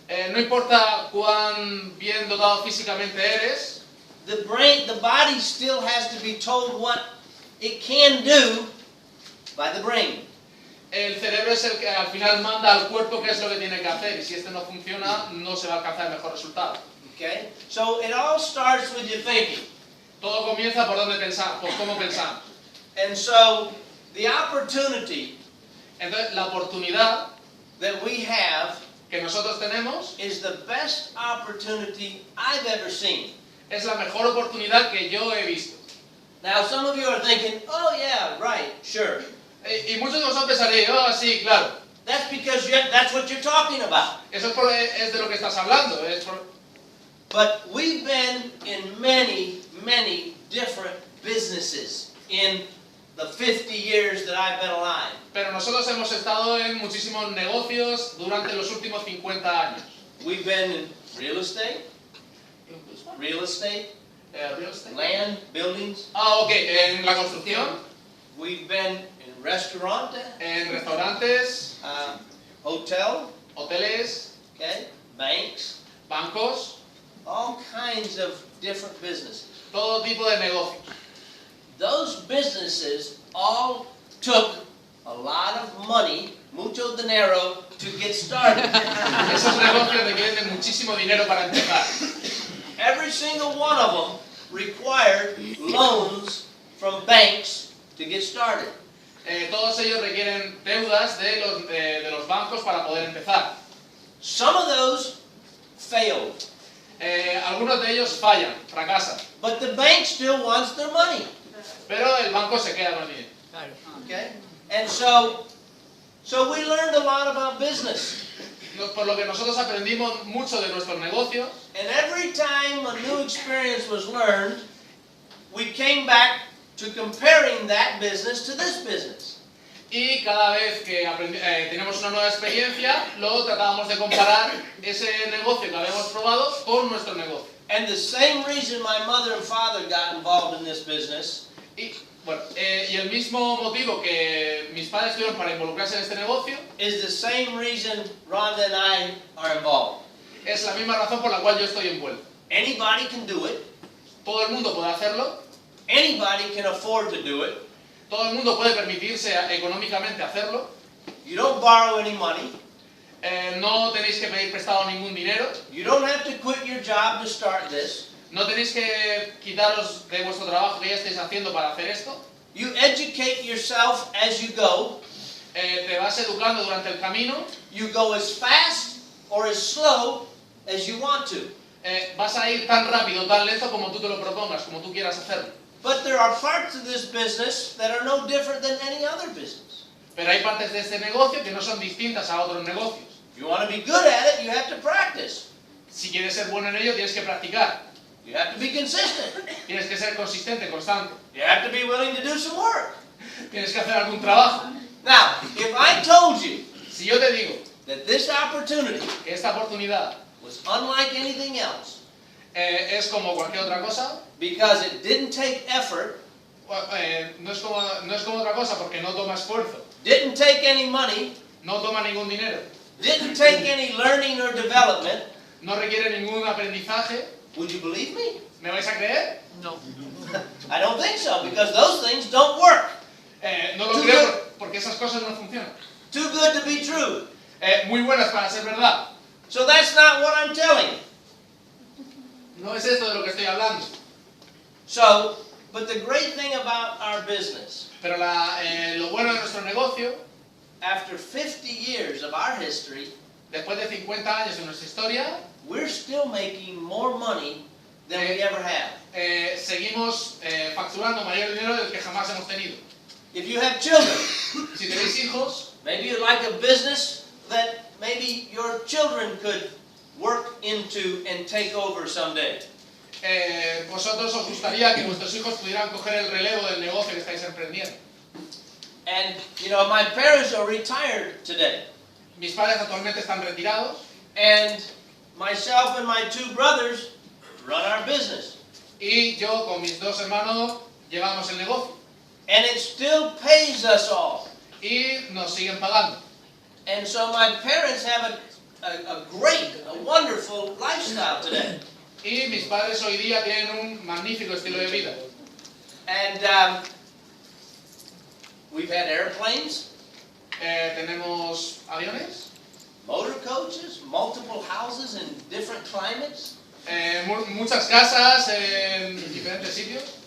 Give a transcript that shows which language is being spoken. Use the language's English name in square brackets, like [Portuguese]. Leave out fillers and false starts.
[Spanish] No importa cuán bien dotado físicamente eres, [English] the body still has to be told what it can do by the brain. [Spanish] el cerebro es el que al final manda al cuerpo qué es lo que tiene que hacer y si este no funciona no se va a alcanzar el mejor resultado. [English] Okay? So it all starts with your thinking. [Spanish] Todo comienza por dónde pensamos, por cómo pensamos. [English] And so the opportunity [Spanish] Entonces, la oportunidad [English] that we have [Spanish] que nosotros tenemos [English] is the best opportunity I've ever seen. [Spanish] es la mejor oportunidad que yo he visto. [English] Now some of you are thinking, oh yeah, right, sure. [Spanish] Y muchos de vosotros pensaréis, oh, sí, claro. [English] That's because that's what you're talking about. [Spanish] Eso es de lo que estás hablando. [English] But we've been in many, many different businesses in the 50 years that I've been alive. [Spanish] Pero nosotros hemos estado en muchísimos negocios durante los últimos 50 años. [English] We've been in real estate, Real estate. land, buildings. [Spanish] Ah, ok, en la construcción, [English] We've been in restaurant, [Spanish] en restaurantes, [English] hotel, [Spanish] hoteles, [English] okay, banks, [Spanish] bancos, [English] all kinds of different businesses. [Spanish] todo tipo de negocios. [English] Those businesses all took a lot of money, [Spanish] mucho dinero, [English] to get started. [Spanish] Esos negocios requieren de muchísimo dinero para empezar. [English] Every single one of them required loans from banks to get started. [Spanish] Todos ellos requieren deudas de los bancos para poder empezar. [English] Some of those failed, [Spanish] Algunos de ellos fallan, fracasan, [English] but the bank still wants their money. [Spanish] pero el banco se queda con el dinero. [English] Okay? And so we learned a lot about business. [Spanish] Por lo que nosotros aprendimos mucho de nuestros negocios, [English] And every time a new experience was learned, we came back to comparing that business to this business. [Spanish] y cada vez que teníamos una nueva experiencia, luego tratábamos de comparar ese negocio que habíamos probado con nuestro negocio. [English] And the same reason my mother and father got involved in this business [Spanish] Y el mismo motivo que mis padres tuvieron para involucrarse en este negocio [English] is the same reason Rhonda and I are involved. [Spanish] es la misma razón por la cual yo estoy envuelto. [English] Anybody can do it. [Spanish] Todo el mundo puede hacerlo, [English] Anybody can afford to do it. [Spanish] todo el mundo puede permitirse económicamente hacerlo. [English] You don't borrow any money. [Spanish] No tenéis que pedir prestado ningún dinero, [English] You don't have to quit your job to start this. [Spanish] no tenéis que quitaros de vuestro trabajo que ya estáis haciendo para hacer esto. [English] You educate yourself as you go. [Spanish] Te vas educando durante el camino, [English] You go as fast or as slow as you want to. [Spanish] vas a ir tan rápido, tan lento como tú te lo propongas, como tú quieras hacerlo. [English] But there are parts of this business that are no different than any other business. [Spanish] Pero hay partes de este negocio que no son distintas a otros negocios. [English] If you want to be good at it, you have to practice. [Spanish] Si quieres ser bueno en ello, tienes que practicar. [English] You have to be consistent. [Spanish] Tienes que ser consistente, constante. [English] You have to be willing to do some work. [Spanish] Tienes que hacer algún trabajo. [English] Now, if I told you [Spanish] Si yo te digo [English] that this opportunity [Spanish] que esta oportunidad [English] was unlike anything else [Spanish] es como cualquier otra cosa, [English] because it didn't take effort, [Spanish] no es como otra cosa porque no toma esfuerzo, [English] didn't take any money, [Spanish] no toma ningún dinero, [English] didn't take any learning or development, [Spanish] no requiere ningún aprendizaje, [English] would you believe me? [Spanish] ¿me vais a creer? [English] I don't think so, because those things don't work. [Spanish] No lo creo porque esas cosas no funcionan. [English] Too good to be true. [Spanish] Muy buenas para ser verdad. [English] So that's not what I'm telling you. [Spanish] No es esto de lo que estoy hablando. [English] So, but the great thing about our business, [Spanish] Pero lo bueno de nuestro negocio, [English] after 50 years of our history, [Spanish] después de 50 años de nuestra historia, [English] we're still making more money than we ever have. [Spanish] seguimos facturando mayor dinero del que jamás hemos tenido. [English] If you have children, [Spanish] Si tenéis hijos, [English] maybe you'd like a business that maybe your children could work into and take over someday. [Spanish] Vosotros os gustaría que vuestros hijos pudieran coger el relevo del negocio que estáis emprendiendo. [English] And, you know, my parents are retired today. [Spanish] Mis padres actualmente están retirados [English] And myself and my two brothers run our business. [Spanish] y yo con mis dos hermanos llevamos el negocio [English] And it still pays us all. [Spanish] y nos siguen pagando. [English] And so my parents have a great, a wonderful lifestyle today. [Spanish] Y mis padres hoy día tienen un magnífico estilo de vida. [English] And we've had airplanes, [Spanish] Tenemos aviones, [English] motor coaches, multiple houses in different climates. [Spanish] muchas casas en diferentes sitios.